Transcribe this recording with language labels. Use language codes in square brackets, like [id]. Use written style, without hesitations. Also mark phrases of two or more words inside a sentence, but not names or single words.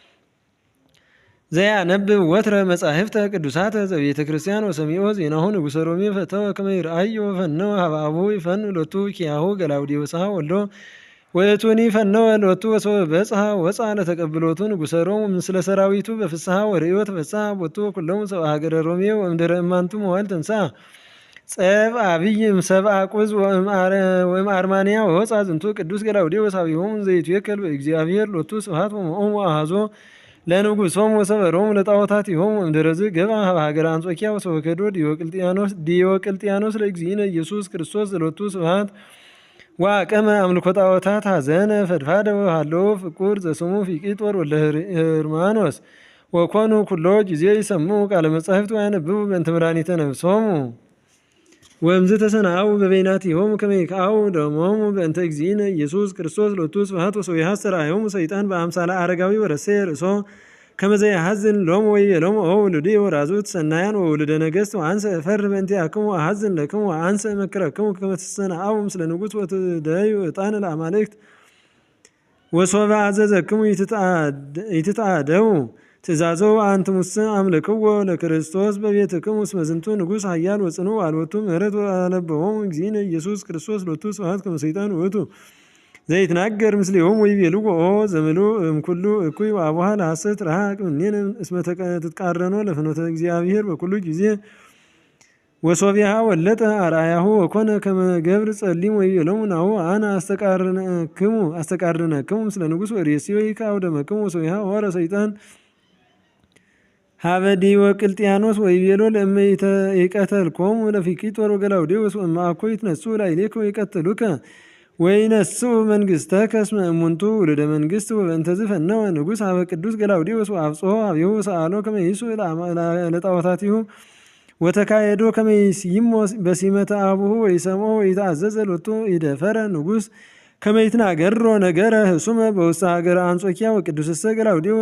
[gez] ዘያነብብ ወትረ መጻሕፍተ ቅዱሳተ ዘቤተ ክርስቲያን ወሰሚዖ ዜናሁ ንጉሠ ሮሜ ፈተወ ከመ ይርአዮ ፈነወ ሀበ አቡሁ ይፈኑ ሎቱ ኪያሁ ገላውዴዎስሃ ወልዶ ወእቱኒ ፈነወ ሎቱ ወሶበ በጽሐ ወፅአ ለተቀብሎቱ ንጉሠ ሮም ምስለ ሰራዊቱ በፍስሐ ወርእዮ ተፈስሐ ቦቱ ወኩሎሙ ሰብአ ሀገረ ሮሜ ወእምድኅረ እማንቱ መዋዕል ተንሥአ ጸብ አብይ እምሰብአ ቁዝ ወእምአርማንያ ወወፅአ ዝንቱ ቅዱስ ገላውዴዎስ ኀቤሆሙ ዘይትዌከል በእግዚአብሔር ሎቱ ስብሐት ወሞኦሙ አኀዞ ለንጉሶሙ ወሰበሮሙ ለጣዖታቲሆሙ እምድኅረዝ ገብአ ሀበ ሀገረ አንጾኪያ ወሰበከዶ ዲዮቅልጥያኖስ ለእግዚእነ ኢየሱስ ክርስቶስ ዘሎቱ ስብሐት ወአቀመ አምልኮ ጣዖታት ሐዘነ ፈድፋደ ወሃለወ ፍቁር ዘስሙ ፊቂጦር ወልደ ሕርማኖስ ወኮኑ ኩሎ ጊዜ ይሰምዑ ቃለ መጻሕፍት ወያነብቡ በእንተ መድኃኒተ ነፍሶሙ ወእምዝ ተሰናአው በበይናቲሆሙ ከመ ይክአው ደሞሙ በእንተ እግዚእነ ኢየሱስ ክርስቶስ ሎቱ ስብሐት ወሶበይሐስር አርአዮሙ ሰይጣን በአምሳለ አረጋዊ ወረሰየ ርእሶ ከመ ዘያሐዝን ሎሙ ወይቤሎሙ ኦ ውሉድየ ወራዙት ሰናያን ወውሉደ ነገሥት ወአንሰ እፈርህ በእንቲአክሙ ወአሐዝን ለክሙ ወአንሰ እመክረክሙ ከመ ትሰናአው ምስለ ንጉሥ ወትደዩ ዕጣነ ለአማልክት ወሶበ አዘዘክሙ ይትጣደው ትእዛዞ አንትሙሰ አምልክዎ ለክርስቶስ በቤትክሙ እስመ ዝንቱ ንጉሥ ኃያል ወጽኑዕ አልቦቱ ምሕረት ወአለበሆሙ እግዚእነ ኢየሱስ ክርስቶስ ሎቱ ስብሐት ከመ ሰይጣን ውእቱ ዘይትናገር ምስሌሆሙ ወይቤልዎ ኦ ዘምሉእ እምኩሉ እኩይ ወአቡኃ ለሐሰት ረሃቅ እምኔነ እስመ ትትቃረኖ ለፍኖተ እግዚአብሔር በኩሉ ጊዜ ወሶቢሃ ወለጠ አርአያሁ ወኮነ ከመ ገብር ጸሊም ወይቤሎሙ ናሁ አነ አስተቃርነክሙ ምስለ ንጉሥ ወርእስዮ ይክአው ደመክሙ ወሶቢሃ ሆረ ሰይጣን ሀበ ዲዮቅልጥያኖስ ወይቤሎ ለእመ ይቀተልኮሙ ለፊቂጦር ወገላውዴዎስ ወእመ አኮ ይትነሥኡ ላዕሌከ ወይቀትሉከ ወይነሥኡ መንግሥተከ እስመ እሙንቱ ውሉደ መንግሥት ወበእንተዝ ፈነወ ንጉሥ ሀበ ቅዱስ ገላውዴዎስ ወአብጽሖ ኀቤሁ ወሰአሎ ከመ ይስኡ ለጣዖታቲሁ ወተካየዶ ከመ ይስይሞ በሲመተ አቡሁ ወይሰምዖ ወይትአዘዘ ሎቱ ይደፈረ ንጉሥ ከመ ይትናገሮ ነገረ ህሱመ በውስተ ሀገረ አንጾኪያ ወቅዱስሰ ገላውዴዎስ